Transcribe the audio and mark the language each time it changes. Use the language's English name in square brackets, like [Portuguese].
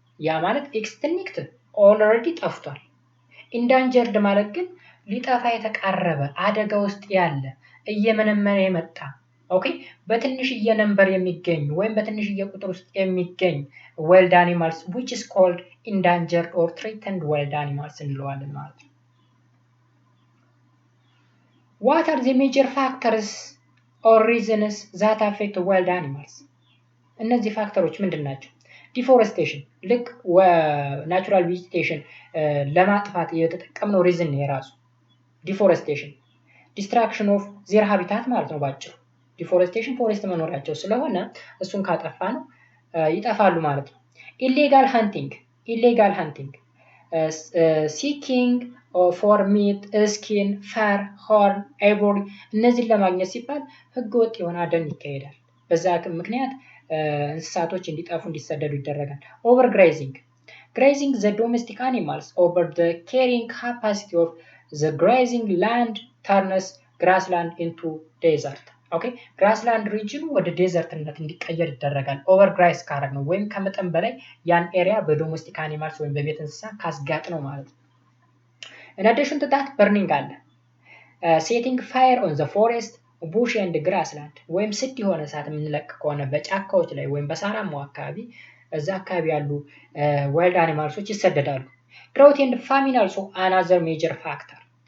[Amharic] ያ ማለት [English] extinct already [Amharic] ጠፍቷል። endangered ማለት ግን ሊጠፋ የተቃረበ አደጋ ውስጥ ያለ እየመነመነ የመጣ ኦኬ በትንሽዬ ነምበር የሚገኝ ወይም በትንሽዬ ቁጥር ውስጥ የሚገኝ [English] wild animals which is called endangered or threatened wild animals [Amharic] እንለዋለን ማለት ነው። [English] What are the major factors or reasons that affect wild animals? [Amharic] እነዚህ ፋክተሮች ምንድን ናቸው? Deforestation ልክ natural vegetation ለማጥፋት የተጠቀምነው ሪዝን የራሱ deforestation [English] destruction of their habitat [Amharic] ማለት ነው ባጭሩ። deforestation ፎሬስት መኖሪያቸው ስለሆነ እሱን ካጠፋ ነው ይጠፋሉ ማለት ነው። [English] illegal hunting seeking for meat, skin, fur, horn, ivory [Amharic] እነዚህን ለማግኘት ሲባል ህገወጥ የሆነ አደን ይካሄዳል። በዛ ምክንያት እንስሳቶች እንዲጠፉ እንዲሰደዱ ይደረጋል። [English] overgrazing the domestic animals over the carrying capacity of the grazing land turns grassland into desert. [Amharic] okay grassland region ወደ ዴዘርትነት እንዲቀየር ይደረጋል overgraze ካረግ ነው ወይም ከመጠን በላይ ያን ኤሪያ በዶሜስቲክ አኒማልስ ወይም በቤት እንስሳ ካስጋጥ ነው ማለት ነው። in addition to that burning አለ [English] setting fire on the forest, bush and grassland [Amharic] ወይም ስድ የሆነ እሳት የምንለቅ ከሆነ በጫካዎች ላይ ወይም በሳራማው አካባቢ እዛ አካባቢ ያሉ wild animalሶች ይሰደዳሉ። [English] drought and famine also another major factor.